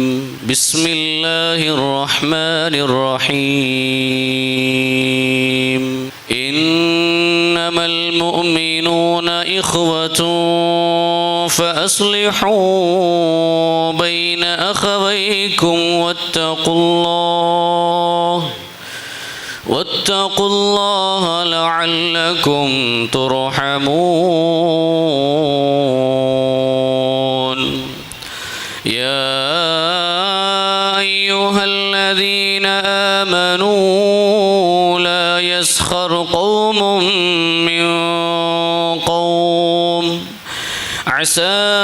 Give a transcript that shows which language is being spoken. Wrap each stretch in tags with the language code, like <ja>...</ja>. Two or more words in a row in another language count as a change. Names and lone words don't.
<ar>بسم الله الرحمن الرحيم. إنما المؤمنون إخوة فأصلحوا بين أخويكم واتقوا الله لعلكم ترحمون. يا أيها الذين آمنوا لا يسخر قوم من قوم عسى</ar>